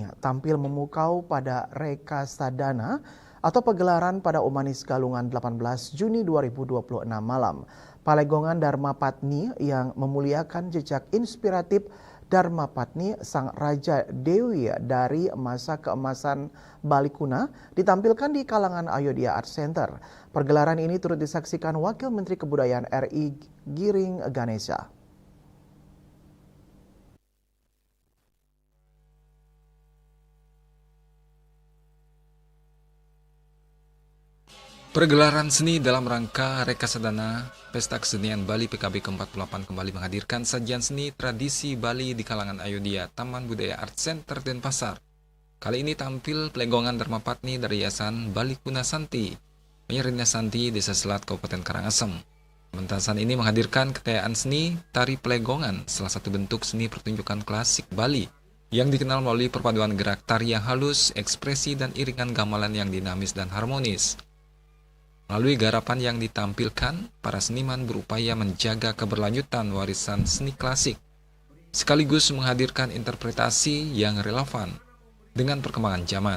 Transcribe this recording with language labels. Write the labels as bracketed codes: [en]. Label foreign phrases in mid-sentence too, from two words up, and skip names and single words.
[id] tampil memukau pada Reka Sadana atau pegelaran pada Umanis Galungan 18 Juni 2026 malam. Palegongan Dharma Patni yang memuliakan jejak inspiratif Dharma Patni sang Raja Dewi dari masa keemasan Bali Kuna ditampilkan di kalangan Ayodhya Art Center. Pergelaran ini turut disaksikan Wakil Menteri Kebudayaan RI Giring Ganesha. Pergelaran seni dalam rangka Reka Sadana, Pesta Kesenian Bali PKB ke-48 kembali menghadirkan sajian seni tradisi Bali di kalangan Ayodhya Taman Budaya Art Center Denpasar. Kali ini tampil Pelegongan Dharma Patni dari Yayasan Bali Kuna Santi, Penyerina Santi, Desa Selat, Kabupaten Karangasem. Pementasan ini menghadirkan kekayaan seni tari Pelegongan, salah satu bentuk seni pertunjukan klasik Bali, yang dikenal melalui perpaduan gerak tari yang halus, ekspresi, dan iringan gamelan yang dinamis dan harmonis. Melalui garapan yang ditampilkan, para seniman berupaya menjaga keberlanjutan warisan seni klasik, sekaligus menghadirkan interpretasi yang relevan dengan perkembangan zaman.